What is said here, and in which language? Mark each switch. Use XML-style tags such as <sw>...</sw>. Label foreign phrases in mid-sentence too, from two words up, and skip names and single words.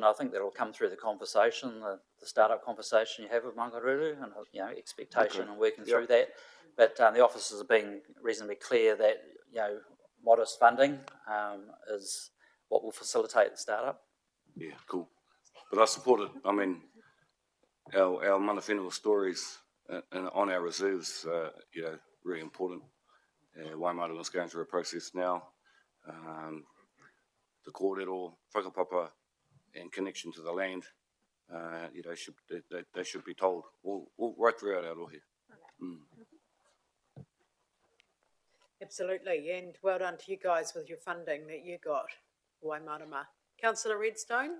<en>I think that'll come through the conversation, the startup conversation you have with Mangahururu, and expectation and working through that. But the officers have been reasonably clear that modest funding is what will facilitate the startup. Yeah, cool. But I support it. I mean, our</en> <mi>mana whenua</mi> <en>stories on our reserves, really important. Waimata was going through a process now. The</en> <mi>kōrero, whakapapa,</mi> <en>and connection to the land, they should be told all right throughout our rohe. Absolutely, and well done to you guys with your funding that you got, Waimarama. Councillor Redstone?</en>